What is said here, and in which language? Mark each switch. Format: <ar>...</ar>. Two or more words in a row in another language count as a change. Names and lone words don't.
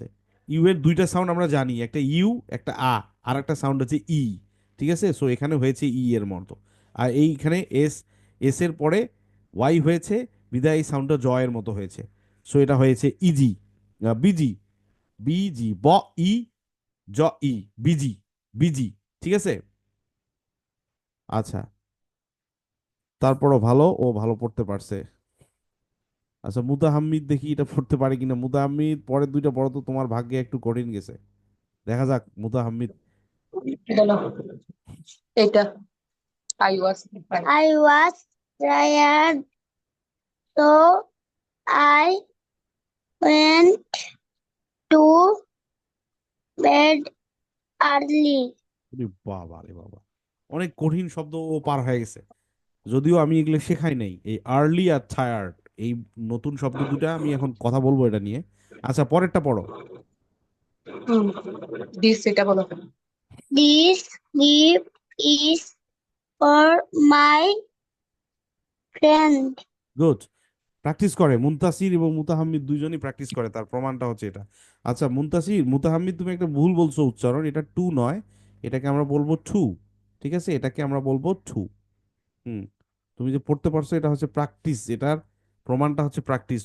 <bn>ইউ এর দুইটা সাউন্ড আমরা জানি, একটা ইউ, একটা আর একটা সাউন্ড হচ্ছে ই। ঠিক আছে, সো এখানে হয়েছে ই এর মতো। আর এইখানে এস, এস এর পরে ওয়াই হয়েছে, বিদায় এই সাউন্ডটা জ এর মতো হয়েছে। সো এটা হয়েছে</bn> <en>easy, busy, busy,</en> <bn>ব, ই, জ, ই,</bn> <en>busy, busy.</en> <bn>ঠিক আছে। আচ্ছা, তারপরও ভালো, ও ভালো পড়তে পারছে। আচ্ছা মুতাহাম্মিদ দেখি এটা পড়তে পারে কিনা। মুতাহাম্মিদ পরের দুইটা পড়ো তো, তোমার ভাগ্যে একটু কঠিন গেছে। দেখা যাক মুতাহাম্মিদ। বলো এটা</bn> <en>I was I was tired, so I went to bed early.</en> <bn>ওরে বাবা রে বাবা, অনেক কঠিন শব্দ ও পার হয়ে গেছে। যদিও আমি এগুলো শেখাই নাই, এই আর্লি আর টায়ার্ড, এই নতুন শব্দ দুটা আমি এখন কথা বলবো এটা নিয়ে। আচ্ছা পরেরটা পড়ো। দিস, এটা বলো।</bn> <en>This gift is for my friend.</en> <bn>গুড। প্র্যাকটিস করে মুনতাসির এবং মুতাহাম্মিদ, দুইজনই প্র্যাকটিস করে, তার প্রমাণটা হচ্ছে এটা। আচ্ছা মুনতাসির, মুতাহাম্মিদ তুমি একটা ভুল বলছো উচ্চারণ, এটা টু নয়, এটাকে আমরা বলবো টু। ঠিক আছে, এটাকে আমরা বলবো টু। হুম। তুমি যে পড়তে পারছো এটা হচ্ছে প্র্যাকটিস, এটার প্রমাণটা হচ্ছে প্র্যাকটিস।</bn>